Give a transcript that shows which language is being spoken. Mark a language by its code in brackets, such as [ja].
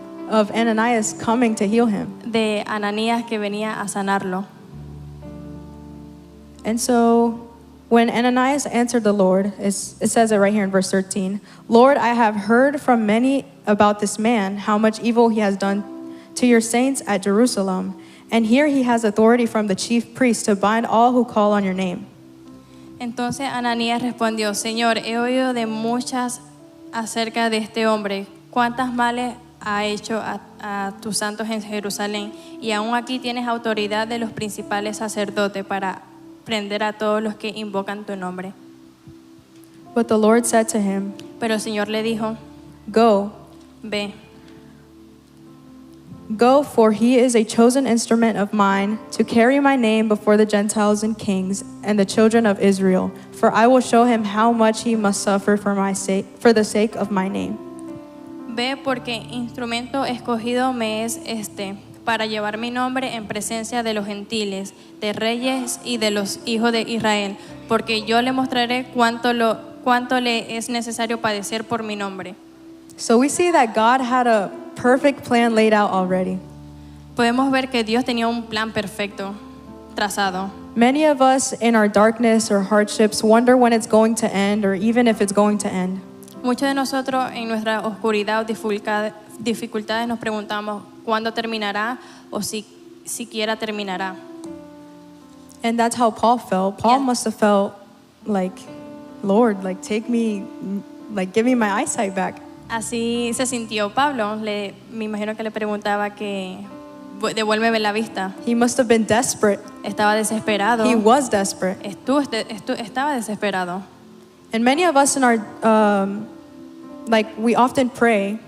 [en] of Ananias coming to heal him. [es] de Ananías que venía a sanarlo. [en] And so when Ananias answered the Lord, it says it right here in verse 13, Lord, I have heard from many about this man, how much evil he has done to your saints at Jerusalem. And here he has authority from the chief priest to bind all who call on your name. [es] Entonces Ananías respondió: Señor, he oído de muchas acerca de este hombre, cuántas males ha hecho a tus santos en Jerusalén, y aún aquí tienes autoridad de los principales sacerdotes para prender a todos los que invocan tu nombre. [en] But the Lord said to him, [es] Pero el Señor le dijo: [en] Go, for he is a chosen instrument of mine to carry my name before the Gentiles and kings and the children of Israel. For I will show him how much he must suffer for the sake of my name. [es] Ve, porque instrumento escogido me es este, para llevar mi nombre en presencia de los gentiles, de reyes y de los hijos de Israel, porque yo le mostraré cuánto le es necesario padecer por mi nombre. [en] So we see that God had a perfect plan laid out already. [es] Podemos ver que Dios tenía un plan perfecto trazado. [en] Many of us in our darkness or hardships wonder when it's going to end or even if it's going to end. [es] Muchos de nosotros en nuestra oscuridad o dificultades nos preguntamos cuándo terminará o si siquiera terminará. [en] And that's how Paul felt. Paul Yeah. must have felt like, Lord, like take me, like give me my eyesight back. [es] Así se sintió Pablo. Me imagino que le preguntaba que devuélveme la vista. [en] He must have been desperate. [es] Estaba desesperado. [en] He was desperate. [es] Estaba desesperado. [en] And many of us in our, like we often pray